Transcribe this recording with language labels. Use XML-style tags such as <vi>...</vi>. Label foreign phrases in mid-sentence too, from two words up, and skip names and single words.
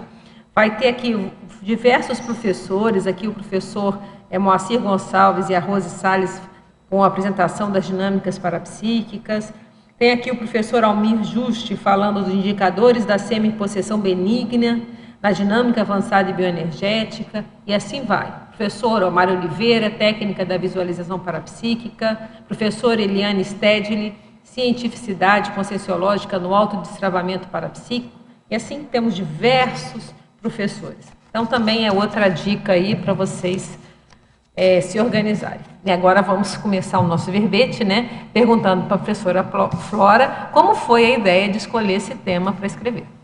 <pt>Vai ter aqui diversos professores, aqui o professor Moacir Gonçalves e a Rose Salles, com a apresentação das dinâmicas parapsíquicas. Tem aqui o professor Almir Juste falando dos indicadores da semi-possessão benigna, da dinâmica avançada e bioenergética, e assim vai. Professor Omar Oliveira, técnica da visualização parapsíquica, professor Eliane Stedley, cientificidade conscienciológica no autodestravamento parapsíquico, e assim temos diversos professores. Então também é outra dica aí para vocês se organizarem. E agora vamos começar o nosso verbete, né? Perguntando para a professora Flora como foi a ideia de escolher esse tema para escrever.</pt>